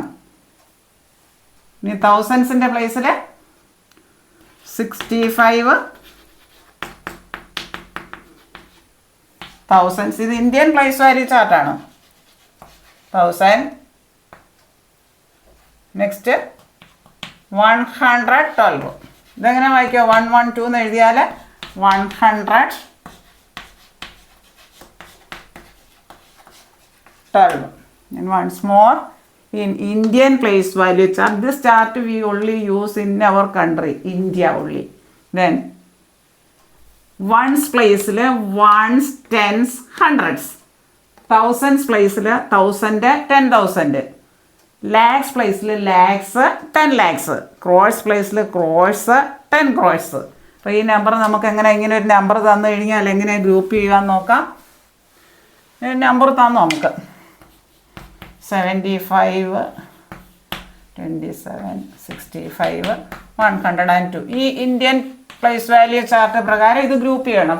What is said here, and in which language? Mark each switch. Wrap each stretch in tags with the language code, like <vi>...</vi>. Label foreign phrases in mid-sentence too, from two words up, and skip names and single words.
<ml>ഇനി തൗസൻഡ്സിൻ്റെ പ്ലേസിൽ 65 thousands. ഇത്</ml> <en>Indian place value</en> <ml>ചാർട്ടാണ്. 1000. നെക്സ്റ്റ് 112. ഇതെങ്ങനെ വായിക്കുക? 112 എന്ന് എഴുതിയാൽ 112.</ml> <en>And once more, in Indian place value chart, this chart we only use in our country, India only. Then ones place ones, tens, hundreds. Thousands place 1000, 10,000. Lakhs place lakhs, 10 lakhs. Crores place crores, 10 crores.</en> <ml>അപ്പോൾ ഈ നമ്പർ നമുക്ക് എങ്ങനെ ഇങ്ങനെ ഒരു നമ്പർ തന്നു കഴിഞ്ഞാൽ എങ്ങനെ ഗ്രൂപ്പ് ചെയ്യാൻ നോക്കാം. നമ്പർ തന്നു നമുക്ക് 75, 27, 65, 102. ഈ</ml> <en>Indian place value chart</en> <ml>പ്രകാരം ഇത് ഗ്രൂപ്പ് ചെയ്യണം.</ml>